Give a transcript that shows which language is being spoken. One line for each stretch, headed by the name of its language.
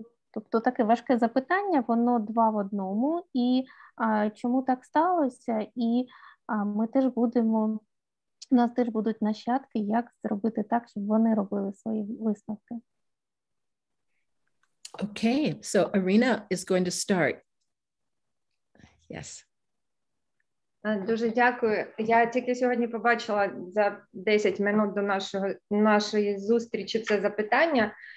Ukrainian: Тобто таке важке запитання, воно два в одному. І чому так сталося? І ми теж будемо, у нас теж будуть нащадки, як зробити так, щоб вони робили свої висновки.
English: Okay, so Irina is going to start. Yes.
Ukrainian: Дуже дякую. Я тільки сьогодні побачила за 10 минут до нашої зустрічі це запитання.